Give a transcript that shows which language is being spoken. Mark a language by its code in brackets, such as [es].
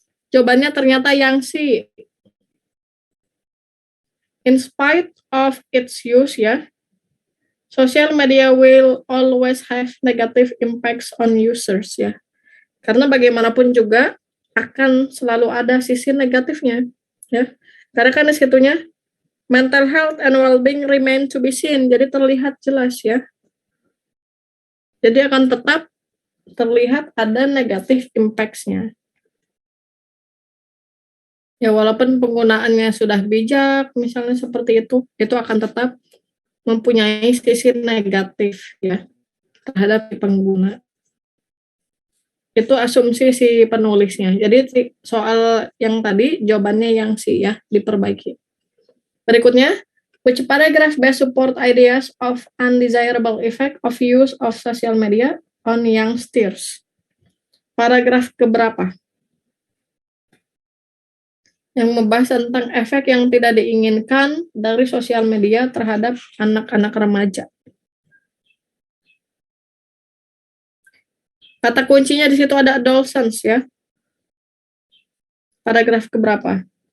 [id] Jawabannya ternyata yang C. [en] In spite of its use ya, social media will always have negative impacts on users ya. [id] Karena bagaimanapun juga akan selalu ada sisi negatifnya ya. Karena kan di situnya [en] mental health and well-being remain to be seen. [id] Jadi terlihat jelas ya. Jadi akan tetap terlihat ada negatif impacts-nya. Ya walaupun penggunaannya sudah bijak, misalnya seperti itu akan tetap mempunyai sisi negatif ya terhadap pengguna. Itu asumsi si penulisnya. Jadi soal yang tadi jawabannya yang C ya, diperbaiki. [en] Berikutnya, which paragraph best support ideas of undesirable effect of use of social media on youngsters? [id] Paragraf keberapa? Yang membahas tentang efek yang tidak diinginkan dari sosial media terhadap anak-anak remaja. Kata kuncinya di situ ada adolescents ya. Paragraf keberapa?